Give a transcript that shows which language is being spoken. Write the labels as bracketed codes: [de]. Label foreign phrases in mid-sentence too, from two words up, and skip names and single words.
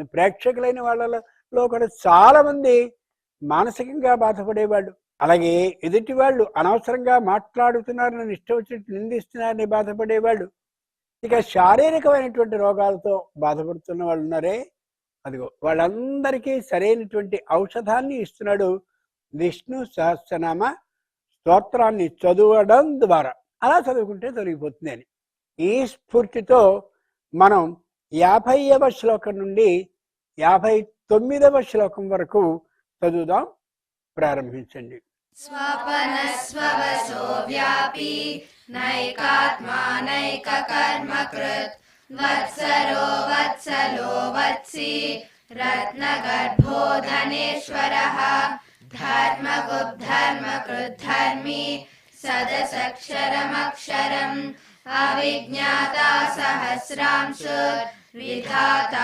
[te] ప్రేక్షకులైన వాళ్ళలో కూడా చాలా మంది మానసికంగా బాధపడేవాళ్ళు, అలాగే ఎదుటి వాళ్ళు అనవసరంగా మాట్లాడుతున్నారని ఇష్టం వచ్చినట్టు నిందిస్తున్నారని బాధపడేవాళ్ళు, ఇక శారీరకమైనటువంటి రోగాలతో బాధపడుతున్న వాళ్ళు ఉన్నారే, అదిగో వాళ్ళందరికీ సరైనటువంటి ఔషధాన్ని ఇస్తున్నాడు విష్ణు సహస్రనామ స్తోత్రాన్ని చదవడం ద్వారా. అలా చదువుకుంటే తొలగిపోతుంది అని ఈ స్ఫూర్తితో మనం 50వ శ్లోకం నుండి 59వ శ్లోకం వరకు చదువుదాం. ప్రారంభించండి. [sa] स्वपनस्ववसो व्यापी नैकात्मा नैककर्मकृत् वत्सरो वत्सलो वत्सी रत्नगर्भो धनेश्वरः धर्मगुप्धर्मकृद्धर्मी सदसक्षरमक्षरम् अविज्ञाता सहस्रांशुर्विधाता